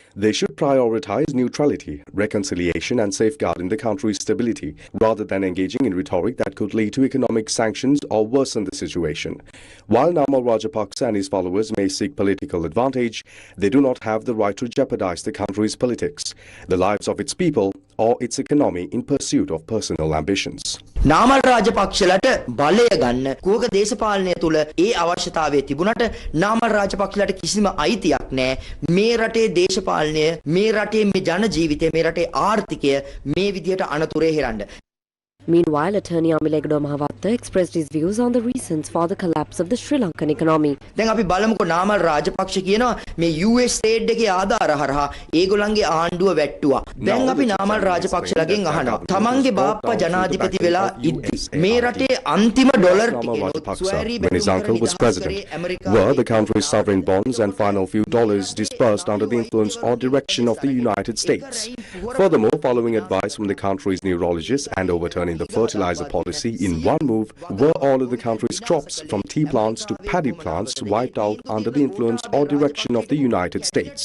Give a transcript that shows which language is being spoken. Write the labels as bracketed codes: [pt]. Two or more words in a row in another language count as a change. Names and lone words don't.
[en] They should prioritize neutrality, reconciliation and safeguarding the country's stability, rather than engaging in rhetoric that could lead to economic sanctions or worsen the situation. While Namal Rajapaksa and his followers may seek political advantage, they do not have the right to jeopardize the country's politics, the lives of its people, or its economy in pursuit of personal ambitions. [si] නාමල් රාජපක්ෂලට බලය ගන්න කුවක දේශපාලනය තුළ ඒ අවශ්‍යතාවය තිබුණට නාමල් රාජපක්ෂලට කිසිම අයිතියක් නැහැ. මේ රටේ දේශපාලනය, මේ රටේ මේ ජන ජීවිතය, මේ රටේ ආර්ථිකය මේ විදියට අනතුරේ හෙරන්න. [en] Meanwhile, attorney Amilegdo Mahavatta expressed his views on the reasons for the collapse of the Sri Lankan economy. [si] දැන් අපි බලමුකෝ නාමල් රාජපක්ෂ කියනවා මේ [en] US trade [si] එකේ ආධාර හරහා ඒගොල්ලන්ගේ ආණ්ඩුව වැට්ටුවා. දැන් අපි නාමල් රාජපක්ෂලගෙන් අහනවා තමන්ගේ බාප්පා ජනාධිපති වෙලා ඉද්දි මේ රටේ අන්තිම ඩොලර් ටිකේ [en] when his uncle was president, were the country's sovereign bonds and final few dollars dispersed under the influence or direction of the United States. Furthermore, following advice from the country's neurologist and overturning the fertilizer policy in one move, were all of the country's crops from tea plants to paddy plants wiped out under the influence or direction of the United States.